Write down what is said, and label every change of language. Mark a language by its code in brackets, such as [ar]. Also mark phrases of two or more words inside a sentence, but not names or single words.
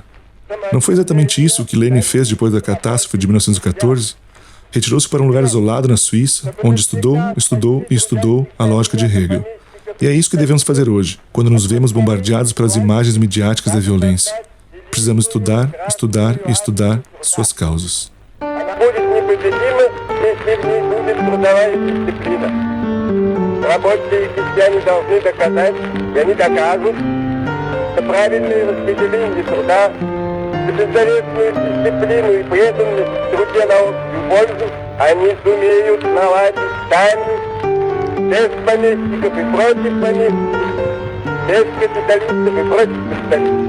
[pt] Não foi exatamente isso que Lenin fez depois da catástrofe de 1914? Retirou-se para um lugar isolado na Suíça, onde estudou, estudou e estudou a lógica de Hegel. E é isso que devemos fazer hoje, quando nos vemos bombardeados pelas imagens midiáticas da violência. Precisamos estudar, estudar e estudar suas causas. [ru] Рабочие и крестьяне должны доказать, и они доказывают, что правильное распределение труда, беззаветную дисциплину и преданность в труде на общую пользу они сумеют наладить сами, без помещиков и против помещиков, без капиталистов и против капиталистов.